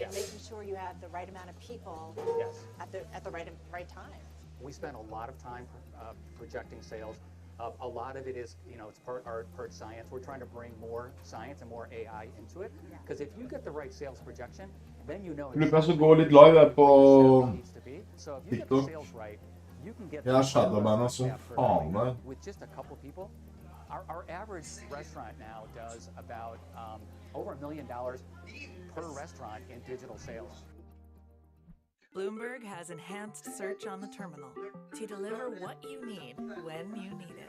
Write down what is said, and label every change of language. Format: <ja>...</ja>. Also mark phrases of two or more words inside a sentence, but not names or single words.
<en>And making sure you have the right amount of people at the right time. We spend a lot of time projecting sales. A lot of it is, it's part art, part science. We're trying to bring more science and more AI into it. Because if you get the right sales projection, then you know.</en> <no>Lurer på å gå litt live her på TikTok. Jeg er Shadowman, altså. Faen meg.</no> <en>With just a couple people, our average restaurant now does about over $1 million per restaurant in digital sales. Bloomberg has enhanced search on the terminal to deliver what you need when you need it.</en>